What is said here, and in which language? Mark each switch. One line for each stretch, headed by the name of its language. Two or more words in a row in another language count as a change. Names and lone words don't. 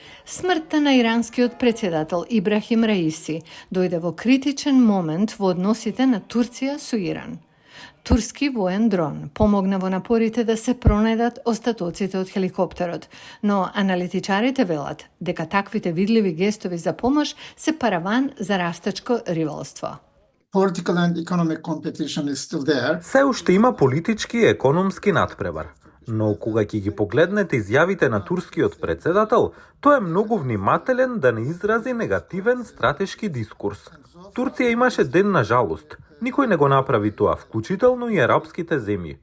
Macedonian: Смртта на иранскиот председател Ибрахим Раиси дојде во критичен момент во односите на Турција со Иран. Турски воен дрон помогна во напорите да се пронајдат остатоците од хеликоптерот, но аналитичарите велат дека таквите видливи гестови за помош се параван за растечко ривалство.
English: Political and economic competition is still there.
Macedonian: Се уште има политички и економски надпревар. Но кога ќе ги погледнете изјавите на турскиот председател, тој е многу внимателен да не изрази негативен стратешки дискурс. Турција имаше ден на жалост. Никој не го направи тоа, вклучително и арапските земји.